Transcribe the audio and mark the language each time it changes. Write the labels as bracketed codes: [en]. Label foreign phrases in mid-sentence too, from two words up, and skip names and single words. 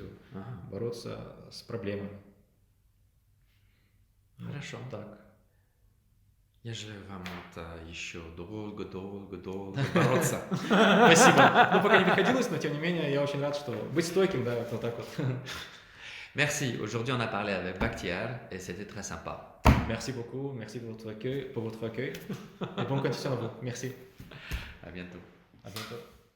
[ru] Ага. бороться с проблемами. Хорошо. Так. Я желаю вам еще долго бороться. Спасибо. Ну, пока не приходилось, но тем не менее, я очень рад, что быть стойким, да, вот так вот. [fr] Merci. Aujourd'hui, on a parlé avec Bakhtiar et c'était très sympa. Merci beaucoup, merci pour votre accueil. Et bonne continuation à vous. Merci. À bientôt. À bientôt.